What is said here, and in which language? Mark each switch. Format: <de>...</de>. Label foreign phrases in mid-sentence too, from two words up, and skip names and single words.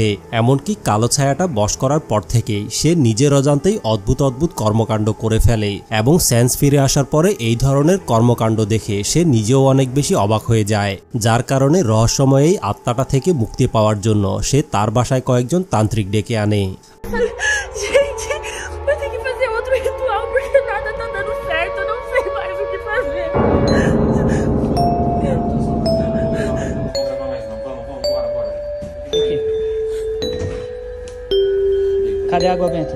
<bn>এমনকি কালো ছায়াটা বশ করার পর থেকেই সে নিজের অজান্তেই অদ্ভুত অদ্ভুত কর্মকাণ্ড করে ফেলে এবং সেন্স ফিরে আসার পরে এই ধরনের কর্মকাণ্ড দেখে সে নিজেও অনেক বেশি অবাক হয়ে যায়, যার কারণে রহস্যময় এই আত্মাটা থেকে মুক্তি পাওয়ার জন্য সে তার বাসায় কয়েকজন তান্ত্রিক ডেকে আনে।</bn> <pt>Gente, eu tenho que fazer outro ritual porque nada tá dando certo. Eu não sei mais o que fazer. Cadê a água benta?</pt>